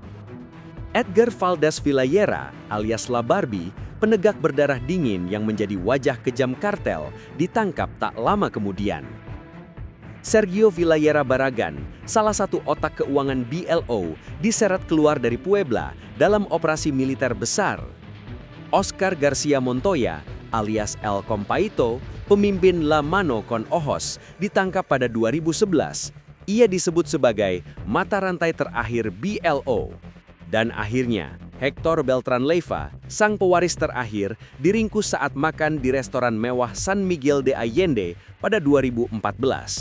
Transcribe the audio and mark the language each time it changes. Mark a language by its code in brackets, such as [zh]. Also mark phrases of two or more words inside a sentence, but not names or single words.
[id] Edgar Valdez Villayera alias La Barbie, penegak berdarah dingin yang menjadi wajah kejam kartel, ditangkap tak lama kemudian. Sergio Villayera Barragan, salah satu otak keuangan BLO, diseret keluar dari Puebla dalam operasi militer besar. Oscar Garcia Montoya alias El Compaito, pemimpin La Mano con Ojos, ditangkap pada 2011. Ia disebut sebagai mata rantai terakhir BLO. Dan akhirnya, Hector Beltran Leiva, sang pewaris terakhir, diringkus saat makan di restoran mewah San Miguel de Allende pada 2014.